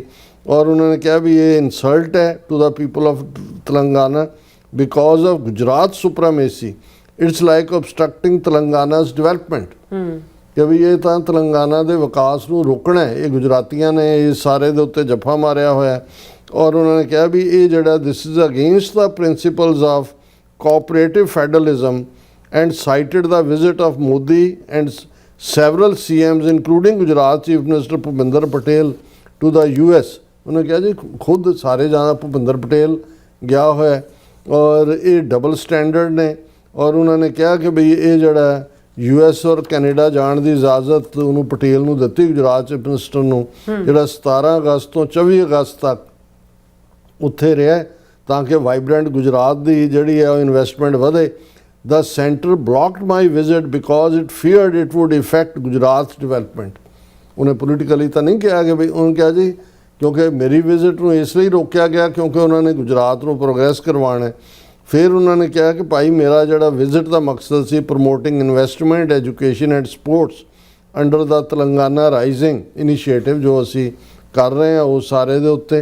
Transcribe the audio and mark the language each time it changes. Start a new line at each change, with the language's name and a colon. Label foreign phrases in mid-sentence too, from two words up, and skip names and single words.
Punjabi: ਔਰ ਉਹਨਾਂ ਨੇ ਕਿਹਾ ਵੀ ਇਹ ਇਨਸਲਟ ਹੈ
English: to the people of Telangana because of Gujarat supremacy, it's like obstructing Telangana's development,
Punjabi: ਕਿ ਵੀ ਇਹ ਤਾਂ ਤੇਲੰਗਾਨਾ ਦੇ ਵਿਕਾਸ ਨੂੰ ਰੋਕਣਾ ਹੈ। ਇਹ ਗੁਜਰਾਤੀਆਂ ਨੇ ਇਸ ਸਾਰੇ ਦੇ ਉੱਤੇ ਜੱਫਾ ਮਾਰਿਆ ਹੋਇਆ। ਔਰ ਉਹਨਾਂ ਨੇ ਕਿਹਾ ਵੀ ਇਹ ਜਿਹੜਾ
English: this is against the principles of cooperative federalism and cited the visit of Modi and several CMs including Gujarat Chief Minister Bhupinder Patel to the US।
Punjabi: ਉਹਨੇ ਕਿਹਾ ਜੀ ਖੁਦ ਸਾਰੇ ਜਾਣਾ ਭੁਪਿੰਦਰ ਪਟੇਲ ਗਿਆ ਹੋਇਆ ਔਰ ਇਹ
English: double standard
Punjabi: ਨੇ। ਔਰ ਉਹਨਾਂ ਨੇ ਕਿਹਾ ਕਿ ਬਈ ਇਹ ਜਿਹੜਾ US ਔਰ ਕੈਨੇਡਾ ਜਾਣ ਦੀ ਇਜਾਜ਼ਤ ਉਹਨੂੰ ਪਟੇਲ ਨੂੰ ਦਿੱਤੀ, ਗੁਜਰਾਤ
English: chief minister
Punjabi: ਨੂੰ, ਜਿਹੜਾ 17 ਅਗਸਤ ਤੋਂ 24 ਅਗਸਤ ਤੱਕ ਉੱਥੇ ਰਿਹਾ ਤਾਂ ਕਿ ਵਾਈਬ੍ਰੈਂਟ ਗੁਜਰਾਤ ਦੀ ਜਿਹੜੀ ਹੈ ਉਹ ਇਨਵੈਸਟਮੈਂਟ ਵਧੇ।
English: The center blocked my visit because it feared it would affect Gujarat's development।
Punjabi: ਉਹਨੇ ਪੋਲੀਟੀਕਲੀ ਤਾਂ ਨਹੀਂ ਕਿਹਾ ਕਿ ਬਈ, ਉਹਨੇ ਕਿਹਾ ਜੀ ਕਿਉਂਕਿ ਮੇਰੀ ਵਿਜ਼ਿਟ ਨੂੰ ਇਸ ਲਈ ਰੋਕਿਆ ਗਿਆ ਕਿਉਂਕਿ ਉਹਨਾਂ ਨੇ ਗੁਜਰਾਤ ਨੂੰ ਪ੍ਰੋਗਰੈਸ ਕਰਵਾਉਣਾ ਹੈ। ਫਿਰ ਉਹਨਾਂ ਨੇ ਕਿਹਾ ਕਿ ਭਾਈ ਮੇਰਾ ਜਿਹੜਾ ਵਿਜ਼ਿਟ ਦਾ ਮਕਸਦ ਸੀ
English: promoting investment, education and sports under the Telangana Rising initiative
Punjabi: ਜੋ ਅਸੀਂ ਕਰ ਰਹੇ ਹਾਂ ਉਹ ਸਾਰੇ ਦੇ ਉੱਤੇ।